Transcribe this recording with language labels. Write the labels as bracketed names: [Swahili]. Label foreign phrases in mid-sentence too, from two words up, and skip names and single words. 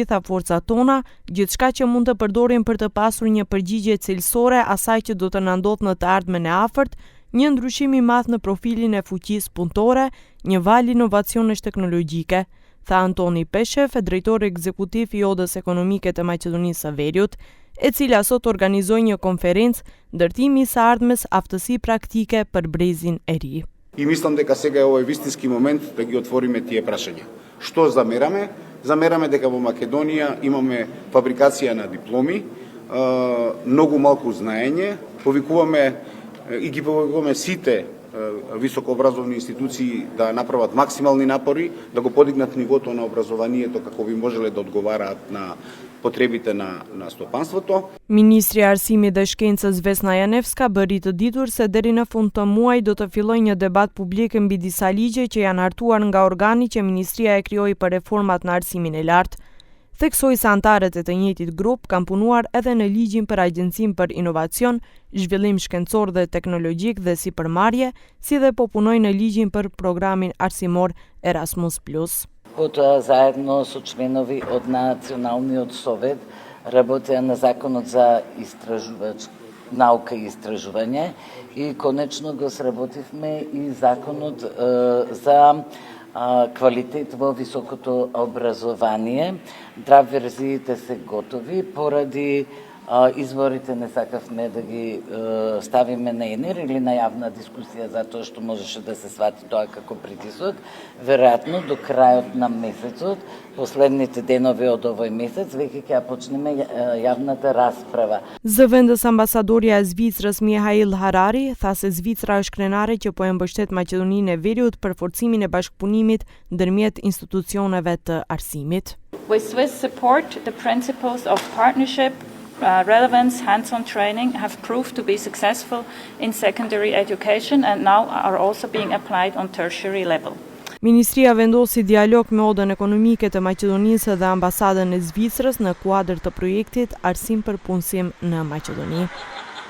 [Albanian] gjitha forcat tona, gjithçka që mund të përdorim për të pasur një përgjigje cilësore asaj që do të na ndodhë në të ardhmen e afërt, një ndryshim i madh në profilin e fuqisë punëtore, një val inovacionesh teknologjike, tha Antoni Peshef, drejtori ekzekutiv i Odës Ekonomike të Maqedonisë së Veriut, e cila sot organizoi një konferencë ndërtimi i së ardhmes aftësi praktike për brezin e ri. [Macedonian] И мислам дека сега е овој вистински момент да ги отвориме тие прашања. Што замераме? Замераме дека во Македонија имаме фабрикација на дипломи, многу малку знаење, ги повикуваме сите високообразовни институции да направат максимални напори, да го подигнат нивото на образованието како би можеле да одговараат на потребите на стопанството. [Albanian] Ministri i Arsimit dhe Shkencës Vesna Janevska bëri të ditur se deri në fund të muajit do të fillojë një debat publik mbi disa ligje që janë hartuar nga organi që Ministria e krijoi për reformat në arsimin e lartë. Theksoi se antarët e të njëjtit grup kanë punuar edhe në ligjin për Agjencinë për Inovacion, Zhvillim Shkencor dhe Teknologjik dhe Sipërmarrje, si dhe po punojnë në ligjin për programin arsimor Erasmus+. [Macedonian] Потоа заедно со членови од Националниот совет работеа на законот за наука и истражување и конечно го сработивме и законот за квалитет во високото образование. Драфт верзиите се готови, поради изворите не сакавме да ги ставиме на енер или на јавна дискусија, затоа што можеше да се свати тоа како притисок. Веројатно до крајот на месецот, последните денови од овој месец, веќе ќе почнеме јавната расправа. [Albanian] Zëvendës ambasadorja e Zvicrës Mihail Harari tha se Zvicra është krenare që po e mbështet Maqedoninë e Veriut për forcimin e bashkëpunimit ndërmjet institucioneve të arsimit. [English] With Swiss support, the principles of partnership, relevance, hands-on training have proved to be successful in secondary education and now are also being applied on tertiary level. [Albanian] Ministria vendosi dialog me Odën Ekonomike të Maqedonisë dhe ambasadën e Zvicrës në kuadër të projektit Arsim për punësim në Maqedoni.